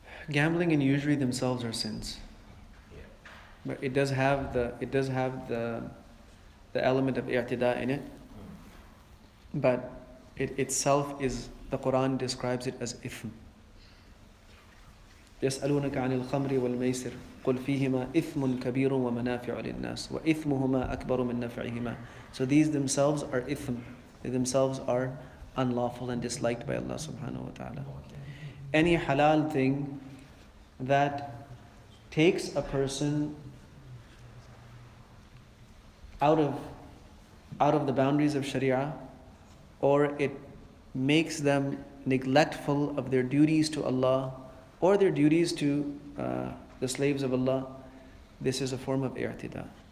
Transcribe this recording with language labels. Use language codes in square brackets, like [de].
[en] Gambling and usury themselves are sins. Yeah. But it does have the element of i'tida in it. But it itself is, the Quran describes it as ithm. [ar] يسألونك عن الخمر والميسر قل فيهما إثم كبير ومنافع للناس وإثمهما أكبر من نفعهما. [en] So these themselves are ithm. They themselves are unlawful and disliked by Allah subhanahu wa ta'ala. Any halal thing that takes a person out of the boundaries of Sharia, or it makes them neglectful of their duties to Allah or their duties to the slaves of Allah, this is a form of i'tida.